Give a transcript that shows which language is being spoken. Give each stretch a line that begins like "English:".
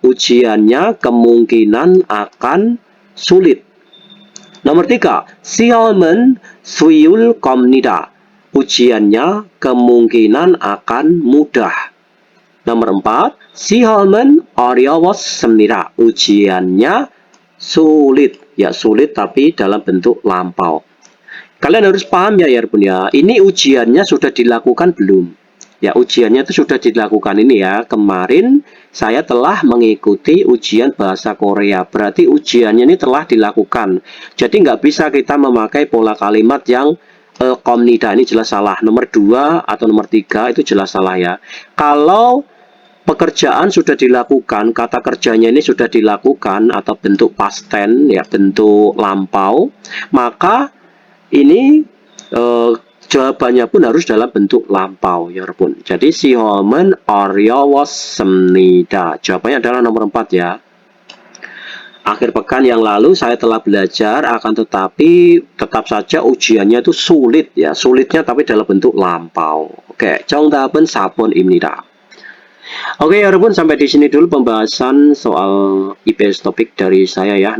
Indonesian: Ujiannya kemungkinan akan sulit. Nomor 3,
Korean: 시험은 쉬울 겁니다.
Indonesian: Ujiannya kemungkinan akan mudah. Nomor 4,
Korean: 시험은 어려웠습니다.
Indonesian: Ujiannya sulit. Ya, sulit tapi dalam bentuk lampau. Kalian harus paham ya Bun ya. Ini ujiannya sudah dilakukan belum? Ya, ujiannya itu sudah dilakukan ini ya. Kemarin saya telah mengikuti ujian bahasa Korea. Berarti ujiannya ini telah dilakukan. Jadi nggak bisa kita memakai pola kalimat yang komnida. Ini jelas salah. Nomor 2 atau nomor 3 itu jelas salah ya. Kalau pekerjaan sudah dilakukan, kata kerjanya ini sudah dilakukan atau bentuk past tense ya, bentuk lampau, maka ini jawabannya pun harus dalam bentuk lampau ya Bun. Jadi
Korean: 시험은 어려웠습니다.
Indonesian: Jawabannya adalah nomor 4 ya. Akhir pekan yang lalu saya telah belajar, akan tetapi tetap saja ujiannya itu sulit ya. Sulitnya tapi dalam bentuk lampau.
Korean: Oke, 정답은 4번입니다.
Indonesian: Oke ya Bun, sampai di sini dulu pembahasan soal IPS topik dari saya ya.